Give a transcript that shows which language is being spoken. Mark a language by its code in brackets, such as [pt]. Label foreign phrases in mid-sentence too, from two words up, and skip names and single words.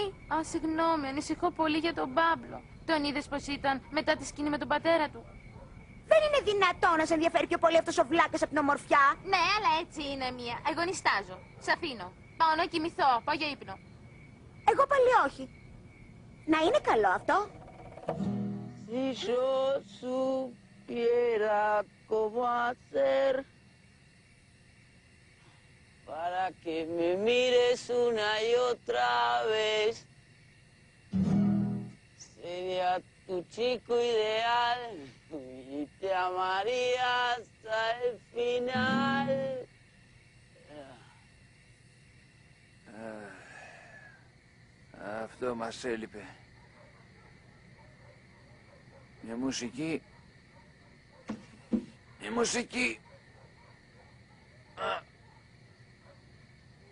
[el] Συγγνώμη, ανησυχώ πολύ για τον Παύλο. Τον είδες πως ήταν μετά τη σκηνή με τον πατέρα του? Δεν είναι δυνατό να σε ενδιαφέρει πιο πολύ αυτός ο βλάκας από την ομορφιά. Ναι, αλλά έτσι είναι, Μία. Εγώ νιστάζω. Σ' αφήνω. Πάω να κοιμηθώ. Πάω για ύπνο. Εγώ πάλι όχι. Να είναι καλό αυτό. [es] Si yo supiera cómo hacer para que me mires una y otra vez, sería tu chico ideal y te amaría hasta el final. [el] Αυτό μας έλειπε. Η μουσική... Η μουσική...